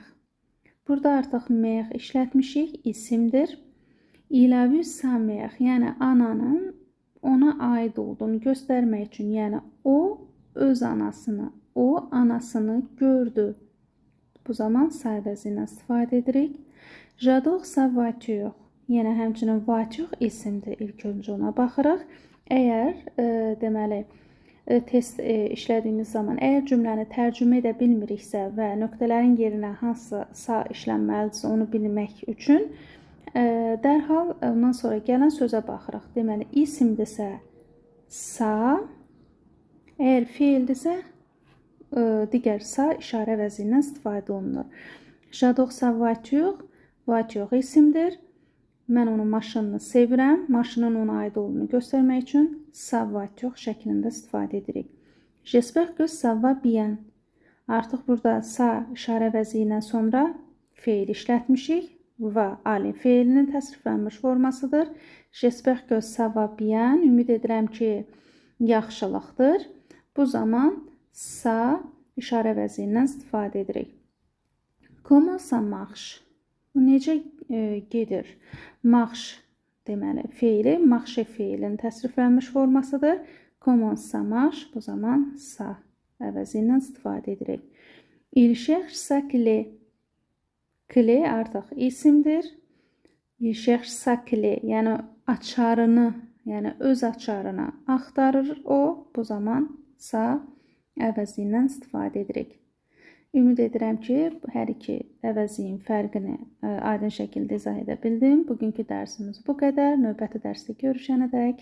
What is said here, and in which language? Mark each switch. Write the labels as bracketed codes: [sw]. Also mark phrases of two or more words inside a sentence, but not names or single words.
[az] Burada artıq meyəx işlətmişik, isimdir. İlavi sa meyəx, yəni ananın ona aid olduğunu göstərmək üçün, yəni o öz anasını, o anasını gördü. Bu zaman sa əvəzindən istifadə edirik. [fr] J'adore sa voiture. [az] Yəni, həmçinin voiture isimdir. İlk öncə ona baxırıq. Əgər, deməli, test işlədiyimiz zaman, əgər cümləni tərcümə edə bilmiriksə və nöqtələrin yerinə hansı sa işlənməlidirsə, onu bilmək üçün dərhal ondan sonra gələn sözə baxırıq. Deməli, isimdirsə sa, əgər feildirsə, digər sa işarə əvəzliyindən istifadə olunur. [fr] J'adore sa voiture, voiture isimdir. [az] Mən onun maşınını sevirəm. Maşının ona aid olduğunu göstərmək üçün [fr] sa voiture [az] şəklində istifadə edirik. [fr] J'espère que ça va bien. [az] Artıq burada sa işarə əvəzliyindən sonra feil işlətmişik. Va ali feilinin təsriflənmiş formasıdır. [fr] J'espère que ça va bien. [az] Ümid edirəm ki, yaxşılıqdır. Bu zaman sa işarə əvəzliyindən istifadə edirik. [fr] Comment ça marche? [az] Bu necə gedir? Marche deməli feili, marche feilinin təsriflənmiş formasıdır. [fr] Comment ça marche? [az] Bu zaman sa əvəzindən istifadə edirik. [fr] Il cherche sa clé. Clé [az] artıq isimdir. [fr] Il cherche sa clé, [az] yəni açarını, yəni öz açarını axtarır o. Bu zaman sa əvəzliyindən istifadə edirik. Ümid edirəm ki, hər iki əvəzliyin fərqini aydın şəkildə izah edə bildim. Bugünkü dərsimiz bu qədər. Növbəti dərsdə görüşənədək